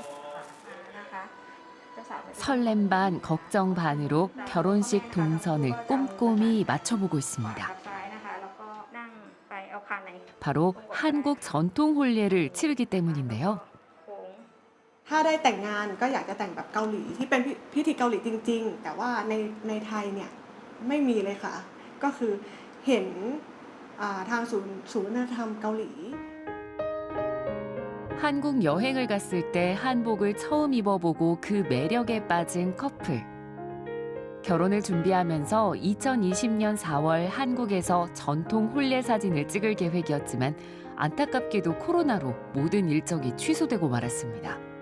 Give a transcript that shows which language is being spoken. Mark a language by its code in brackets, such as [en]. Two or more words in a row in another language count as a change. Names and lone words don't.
[ko] 설렘 반 걱정 반으로 결혼식 동선을 꼼꼼히 맞춰보고 있습니다. 바로 한국 전통 혼례를 치르기 때문인데요. [th] ถ้าได้แต่งงานก็อยากจะแต่งแบบเกาหลีที่เป็นพิธีเกาหลีจริงๆแต่ว่าในไทยเนี่ยไม่มีเลยค่ะก็คือเห็นทางศูนย์วัฒนธรรมเกาหลี [ko] 한국 여행을 갔을 때 한복을 처음 입어보고 그 매력에 빠진 커플. 결혼을 준비하면서 2020년 4월 한국에서 전통 혼례 사진을 찍을 계획이었지만 안타깝게도 코로나로 모든 일정이 취소되고 말았습니다.